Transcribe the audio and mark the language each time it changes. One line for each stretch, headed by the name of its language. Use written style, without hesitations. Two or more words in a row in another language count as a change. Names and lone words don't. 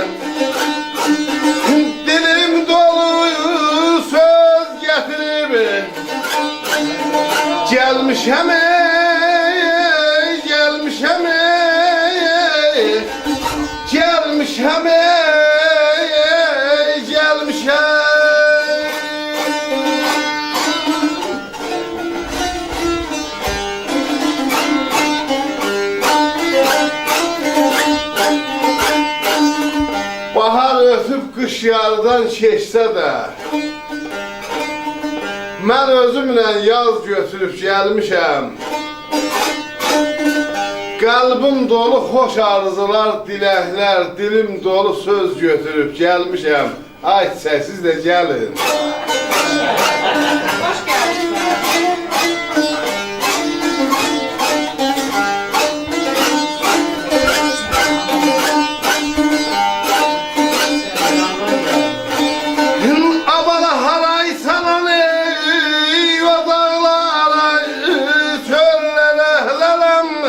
Azerbaijani: Dilim dolu söz getirip gelmişem ey, gelmişem ey, gelmişem ey, gelmişem. Bahar ötüp kış yardan keçsə də mən özümlə yaz götürüb gəlmişəm. Qəlbim dolu xoş arzular, diləklər, dilim dolu söz götürüb gəlmişəm. Ay siz də gəlin.
Turkish: Hoş geldin.
Azerbaijani: Abala haray salan ey, o dağlara, çöllere lalem.